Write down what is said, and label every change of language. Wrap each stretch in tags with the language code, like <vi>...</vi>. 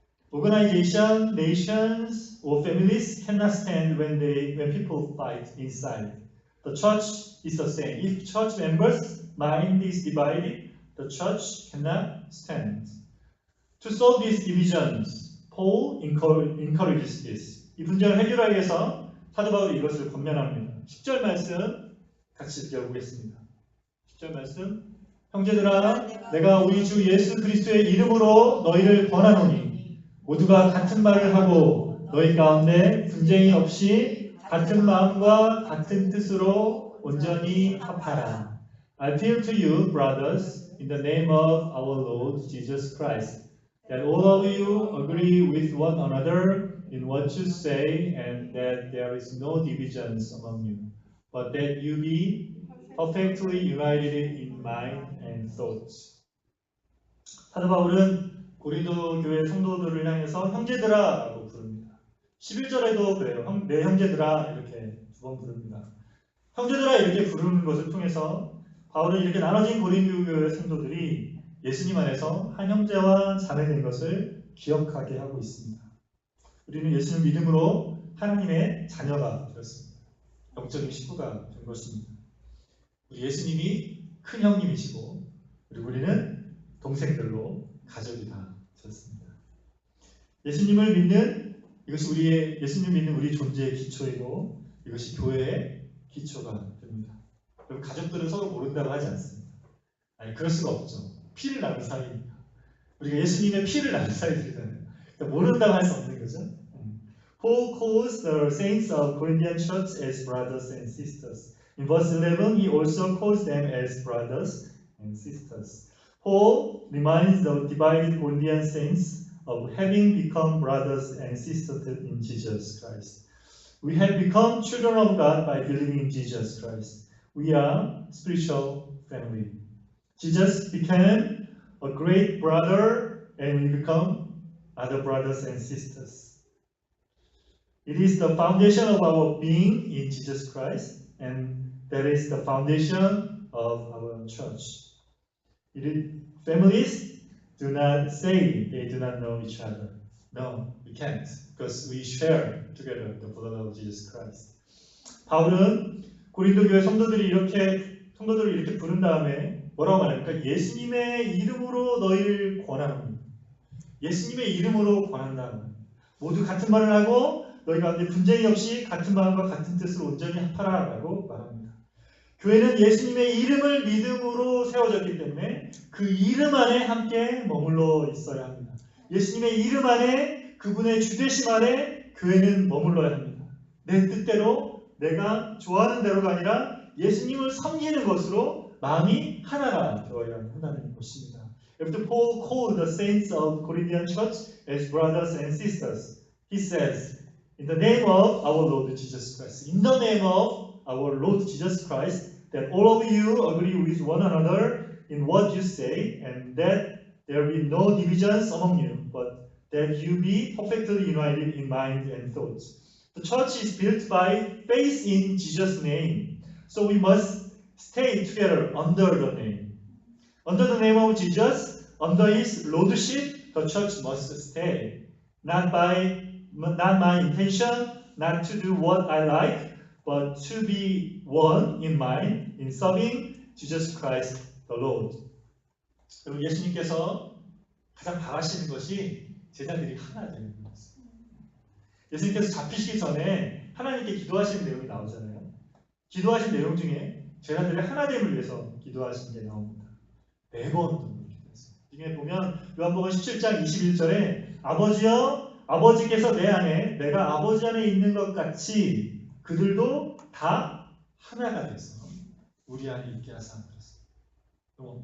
<en>Organization, nations, or families cannot stand when people fight inside. The church is the same. If church members' mind is divided, the church cannot stand. To solve these divisions, Paul encourages this.</en> <ko>이 분쟁을 해결하기 위해서 사도 바울이 이것을 권면합니다. 10절 말씀 같이 읽어보겠습니다. 10절 말씀. 형제들아, 내가 우리 주 예수 그리스도의 이름으로 너희를 권하노니 모두가 같은 말을 하고 너희 가운데 분쟁이 없이 같은 마음과 같은 뜻으로 온전히 합하라.</ko> <en>I appeal to you, brothers, in the name of our Lord Jesus Christ, that all of you agree with one another in what you say, and that there is no divisions among you, but that you be perfectly united in mind and thoughts.</en> <ko>사도 바울은 고린도 교회 성도들을 향해서 형제들아라고 부릅니다. 11절에도 그래요. 내 형제들아 이렇게 두 번 부릅니다. 형제들아 이렇게 부르는 것을 통해서 바울은 이렇게 나눠진 고린도 교회 성도들이 예수님 안에서 한 형제와 자매된 것을 기억하게 하고 있습니다. 우리는 예수님 믿음으로 하나님의 자녀가 되었습니다. 영적인 식구가 된 것입니다. 우리 예수님이 큰 형님이시고 그리고 우리는 동생들로 가족이 다 되었습니다. 예수님을 믿는 이것이 예수님 믿는 우리 존재의 기초이고 이것이 교회의 기초가 됩니다. 그럼 가족들은 서로 모른다고 하지 않습니다. 아니, 그럴 수가 없죠. 피를 나눈 사이입니다. 우리가 예수님의 피를 나눈 사이들이잖아요. 그러니까 모른다고 할 수 없는 거죠.</ko> <en>Paul calls the saints of Corinthian church as brothers and sisters. In verse 11, he also calls them as brothers and sisters. Paul reminds the divided Corinthian saints of having become brothers and sisters in Jesus Christ. We have become children of God by believing in Jesus Christ. We are spiritual family. Jesus became a great brother and we become other brothers and sisters. It is the foundation of our being in Jesus Christ, and that is the foundation of our church. Families do not say they do not know each other. No, we can't, because we share together the blood of Jesus Christ.</en> <ko>바울은 고린도 교회 성도들을 이렇게 부른 다음에 뭐라고 말합니까? 예수님의 이름으로 너희를 권합니다. 예수님의 이름으로 권한다. 모두 같은 말을 하고 너희 가운데 분쟁이 없이 같은 마음과 같은 뜻으로 온전히 합하라 라고 말합니다. 교회는 예수님의 이름을 믿음으로 세워졌기 때문에 그 이름 안에 함께 머물러 있어야 합니다. 예수님의 이름 안에 그분의 주되심 안에 교회는 머물러야 합니다. 내 뜻대로 내가 좋아하는 대로가 아니라 예수님을 섬기는 것으로 마음이 하나가 되어야 한다는 것입니다.</ko> <en>After Paul called the saints of Corinthian church as brothers and sisters, he says, in the name of our Lord Jesus Christ, in the name of our Lord Jesus Christ, that all of you agree with one another in what you say, and that there be no divisions among you, but that you be perfectly united in mind and thoughts. The church is built by faith in Jesus' name, so we must stay together under the name. Under the name of Jesus, under His lordship, the church must stay. Not my intention, not to do what I like, but to be one in mind, in serving Jesus Christ the Lord.</en> <ko>그리고 예수님께서 가장 바라시는 것이 제자들이 하나 되는 것입니다. 예수님께서 잡히시기 전에 하나님께 기도하시는 내용이 나오잖아요. 기도하신 내용 중에 제자들의 하나됨을 위해서 기도하신 게 나옵니다. 매번 기도했어요. 중에 보면 요한복음 17장 21절에 아버지여, 아버지께서 내 안에, 내가 아버지 안에 있는 것 같이 그들도 다 하나가 돼서 우리 안에 있게 하사 그랬어요.</ko>